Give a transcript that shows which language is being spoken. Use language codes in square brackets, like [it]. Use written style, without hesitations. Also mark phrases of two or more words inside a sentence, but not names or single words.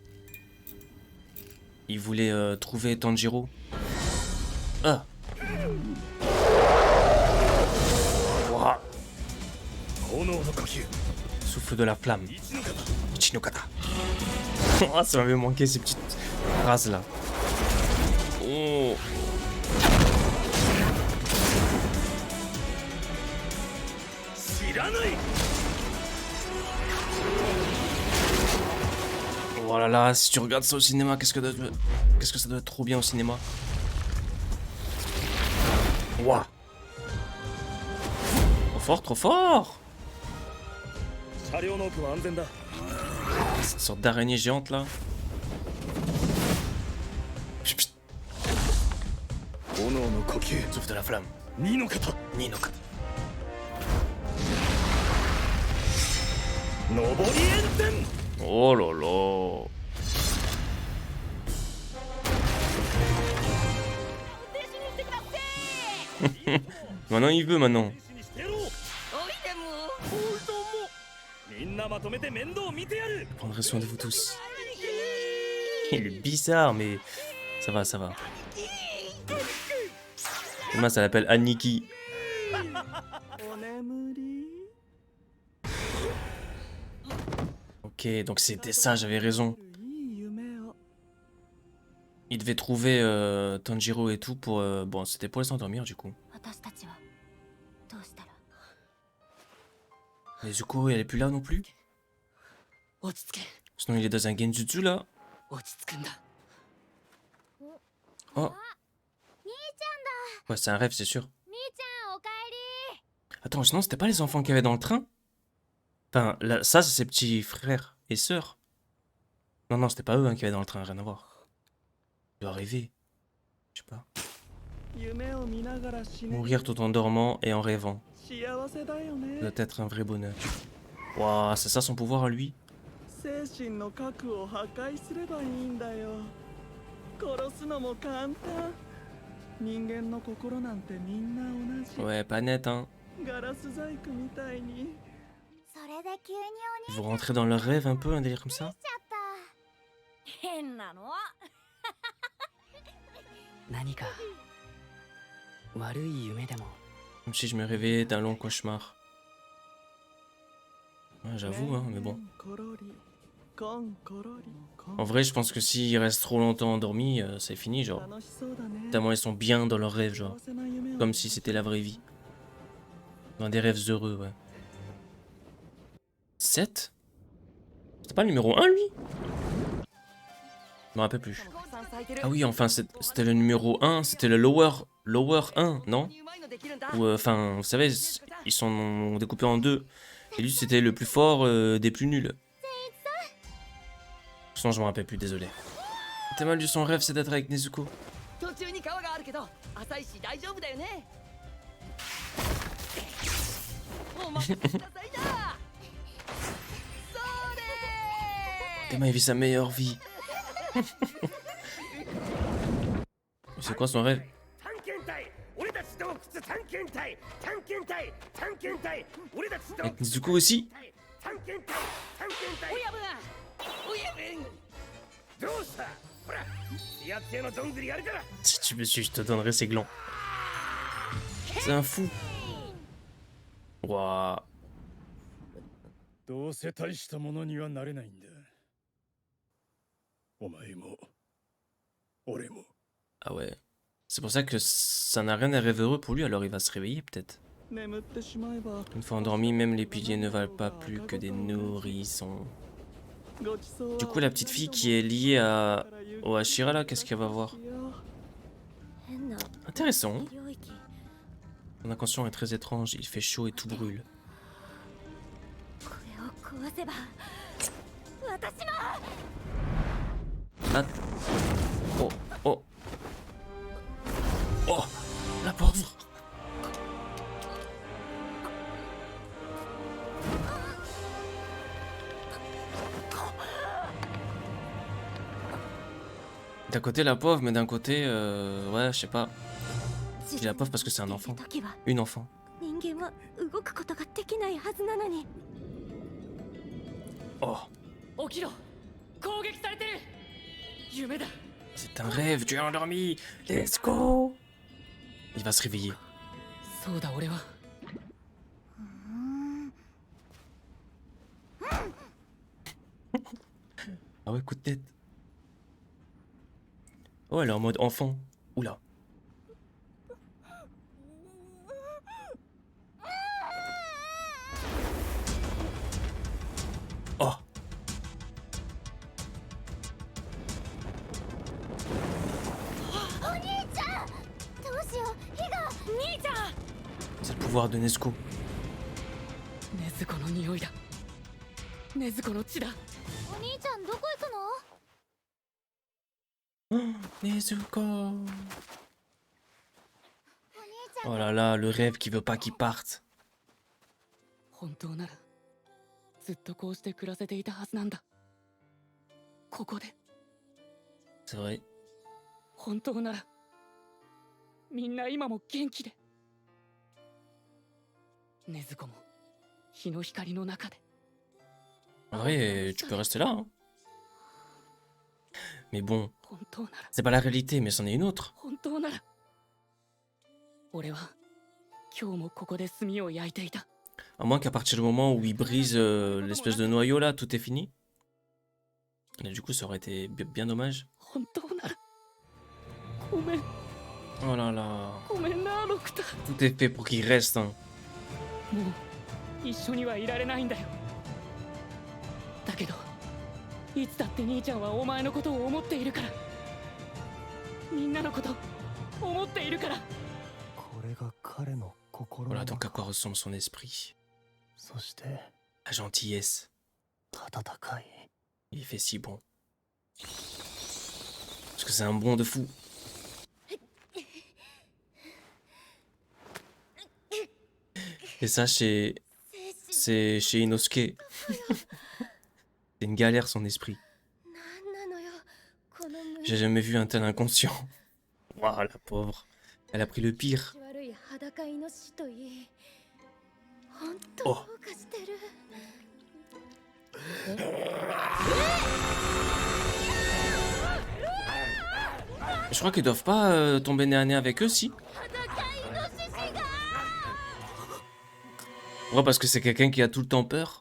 [fr] Il voulait trouver Tanjiro. Ah. Ouah. [ja] 炎の呼吸。 [fr] Souffle de la flamme. [ja] 一の型。一の型. [fr] Oh, ça m'avait manqué ces petites phrases là. Oh. Oh là là, si tu regardes ça au cinéma, qu'est-ce que ça doit être trop bien au cinéma. Ouah. Trop fort, trop fort. [ja] 車両の奥は安全だ。 [fr] Cette sorte d'araignée géante là. [ja] 呼吸 [fr] Souffle de la flamme. [ja] 2 の型二の型. 上り炎天 [fr] Oh là là. Maintenant il veut maintenant. [ja] 停止にしてやろうおいでもおいどうもみんなまとめて面倒見てやる [fr] Je prendrai soin de vous tous. Il est bizarre mais ça va, ça va. Demain ça l'appelle Aniki. [ja] お眠り [fr] Ok, donc c'était ça, j'avais raison. [ja] いい夢を [fr] Il devait trouver Tanjiro et tout pour... Bon, c'était pour les s'endormir du coup. [ja] 私たちはどうしたら [fr] Mais Zuko, elle est plus là non plus? [ja] 落ち着け [fr] Sinon il est dans un genjutsu là. [ja] 落ち着くんだ [fr] Oh, [ja] 兄ち [fr] ouais, c'est un rêve, c'est sûr. [ja] ゃん兄ちゃんおかえり [fr] Attends, sinon c'était pas les enfants qu'il y avait dans le train? Enfin, là, ça c'est ses petits frères et sœurs. Non, non, c'était pas eux hein, qui avaient dans le train, rien à voir. Il doit rêver. Je sais pas. [ja] 夢を見ながら死ねる [fr] Mourir tout en dormant et en rêvant. [ja] 幸せだよ [fr] Ça [ja] ね [fr] doit être un vrai bonheur. Waouh, c'est ça son pouvoir à lui? [ja] 精神の核を破壊すればいいんだよ殺すのも簡単人間の心なんてみんな同じ [fr] Ouais, pas net, hein. [ja] ガラス細工みたいにそれで急にお兄 [fr] Vous rentrez dans leur rêve un peu, un délire comme ça? [ja] ちゃった変なの何か悪い夢でも [fr] Comme si je me réveillais d'un long cauchemar. Ouais, j'avoue, hein, mais bon. [ja] コロリコンコロリコン [fr] En vrai, je pense que s'ils restent trop longtemps endormis, c'est fini, genre. [ja] 楽しそうだね [fr] Tellement ils sont bien dans leur rêve, genre. [ja] 幸せな夢を [fr] Comme si c'était la vraie vie. Dans des rêves heureux, ouais. 7? C'était pas le numéro 1, lui? Je me rappelle plus. Ah oui, enfin, c'était le numéro 1, c'était le lower 1, non? Ou, enfin, vous savez, ils sont découpés en deux. Et lui, c'était le plus fort des plus nuls. Sinon, je me rappelle plus, désolé. Le thème de son rêve, c'est d'être avec Nezuko. [ja] 途中に川があるけど浅いし大丈夫だよねお任せくださいなそれ [fr] Tellement il vit sa meilleure vie. C'est quoi son rêve? [ja] 探検隊俺たち洞窟探検隊探検隊探検隊俺たち洞窟 [fr] Avec Nezuko aussi? [ja] 探検隊探検隊親分親分どうしたほらやっつけのどんぐりやるから [fr] Si tu me suis, je te donnerai ses glands. C'est un fou. Waouh. [ja] どうせ大したものにはなれないんだお前も俺も [fr] Ah ouais. C'est pour ça que ça n'a rien à rêve heureux pour lui, alors il va se réveiller peut-être. [ja] 眠ってしまえば [fr] Une fois endormi, même les piliers ne valent pas plus que des nourrissons. [ja] ごちそうは [fr] Du coup, la petite fille qui est liée au Hashira là, qu'est-ce qu'elle va voir? [ja] 変な [fr] Intéressant. [ja] 領域 [fr] Son inconscient est très étrange, il fait chaud et tout brûle. [ja] これを壊せば私も [fr] Ah. Oh, oh. Oh, la pauvre. D'un côté la pauvre, mais d'un côté, ouais, je sais pas. Je dis la pauvre parce que c'est un enfant. [ja] 時は [fr] Une enfant. [ja] 人間は動くことができないはずなのに [fr] Oh, [ja] 起きろ攻撃されてる夢だ [fr] c'est un rêve, tu es endormi. [en] Let's go. [fr] Il va se réveiller. [ja] そうだ俺は [fr] Ah ouais, coup de tête. Oh, elle est en mode enfant. Oula. Oh. C'est le pouvoir de Nezuko. [ja] 禰豆子の匂いだ禰豆子の血だお兄ちゃんどこ行くの Nezuko. [fr] Oh là là, le rêve qui veut pas qu'il parte. [ja] 本当ならずっとこうして暮らせていたはずなんだ。ここで [fr] C'est vrai. [ja] 本当ならみんな今も元気で、禰豆子も日の光の中で。 [fr] En vrai, tu peux rester là, hein. Mais bon, [ja] 本当なら [fr] c'est pas la réalité, mais c'en est une autre. [ja] 本当なら俺は今日もここで炭を焼いていた。 [fr] À moins qu'à partir du moment où il brise l'espèce de noyau là, tout est fini. Et du coup, ça aurait été bien dommage. [ja] 本当ならごめん [fr] Oh là là. [ja] ごめんなロクタ。 [fr] Tout est fait pour qu'il reste, hein. [ja] もう一緒にはいられないんだよ。だけどいつだって兄ちゃんはお前のことを思っているから、みんなのこと思っているから。これが彼の心 [fr] Voilà [ja] の [fr] donc à [ja] 中 [fr] quoi ressemble son esprit. [ja] そして [fr] La gentillesse. [ja] 温かい [fr] Il fait si bon. Parce que c'est un bon de fou. Et ça, c'est chez Inosuke. C'est une galère son esprit. [ja] なんなのよこの無 [fr] J'ai jamais vu un tel inconscient. Waouh, la pauvre. Elle a pris le pire. [ja] 悪い裸イノシシといい本当どうかしてる [fr] Je crois qu'ils doivent pas tomber nez à nez avec eux, si. [ja] 裸イノシシが [fr] Ouais, parce que c'est quelqu'un qui a tout le temps peur.